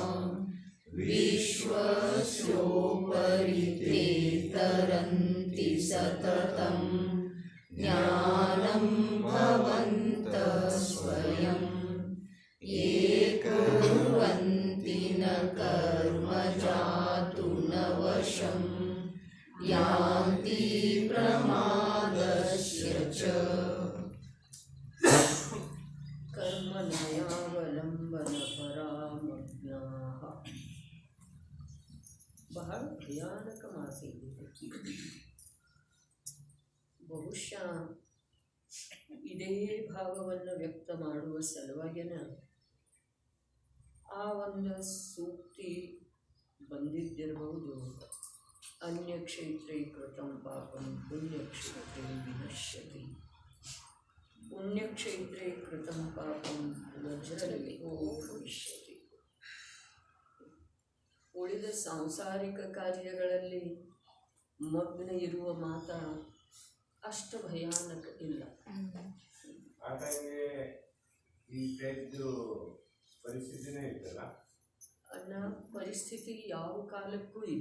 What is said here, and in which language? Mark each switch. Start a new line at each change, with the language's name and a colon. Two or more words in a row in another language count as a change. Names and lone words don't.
Sanskrit: ವಿಶ್ವಸ್ಯೋಪರಿ ತೇ ತರಂತಿ ಸತತಂ ಜ್ಞಾನಂ ಭವಂತಃ ಸ್ವಯಂ ಯೇ ಕುರ್ವಂತಿ ನ ಕರ್ಮ ಜಾತು ನ ವಶಂ ಯಾಂತಿ ಪ್ರಮಾದಸ್ಯ ಚ. ಕರ್ಮನಯಾವಲಂಬನಪರಾಮಜ್ಞಾಃ.
Kannada: ಬಹಳ ಭಯಾನಕ ಮಾತು ಇದೆ. ಬಹುಶಃ ಇದೇ ಭಾವವನ್ನು ವ್ಯಕ್ತ ಮಾಡುವ ಸಲುವಾಗಿನ ಆ ಒಂದು ಸೂಕ್ತಿ ಬಂದಿದ್ದಿರಬಹುದು.
Sanskrit: ಅನ್ಯಕ್ಷೇತ್ರೇ ಕೃತಂ ಪಾಪಂ ಪುಣ್ಯಕ್ಷೇತ್ರೇ ವಿನಶ್ಯತಿ. ಪುಣ್ಯಕ್ಷೇತ್ರೇ ಕೃತಂ ಪಾಪಂ ವಜ್ರಲೇಪೋ ಭವಿಷ್ಯತಿ.
Kannada: ಉಳಿದ ಸಾಂಸಾರಿಕ ಕಾರ್ಯಗಳಲ್ಲಿ ಮಗ್ನ ಇರುವ ಮಾತ ಅಷ್ಟು ಭಯಾನಕ ಇಲ್ಲ. ಅನ್ನ ಪರಿಸ್ಥಿತಿ ಯಾವ ಕಾಲಕ್ಕೂ ಇದೆ.